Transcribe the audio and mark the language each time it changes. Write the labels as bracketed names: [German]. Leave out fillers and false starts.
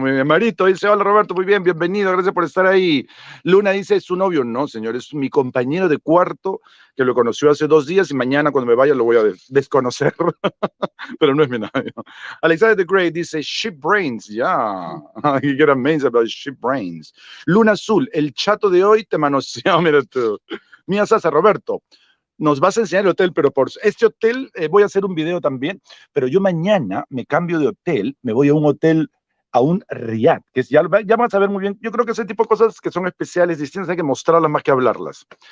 [Spanish] Muy bien, Marito dice: hola Roberto, muy bien, bienvenido, gracias por estar ahí. Luna dice: ¿es su novio? No, señor, es mi compañero de cuarto que lo conoció hace 2 días y mañana cuando me vaya lo voy a desconocer, pero no es mi novio. [English] Alexander the Great dice: sheep brains, yeah, you get amazed about sheep brains. [Spanish] Luna Azul, el chato de hoy te manoseó, mira tú. Mía Sasa, Roberto, nos vas a enseñar el hotel, pero por este hotel voy a hacer un video también, pero yo mañana me cambio de hotel, me voy a un hotel, a un riad, que ya van a saber muy bien. Yo creo que ese tipo de cosas que son especiales, distintas, hay que mostrarlas más que hablarlas.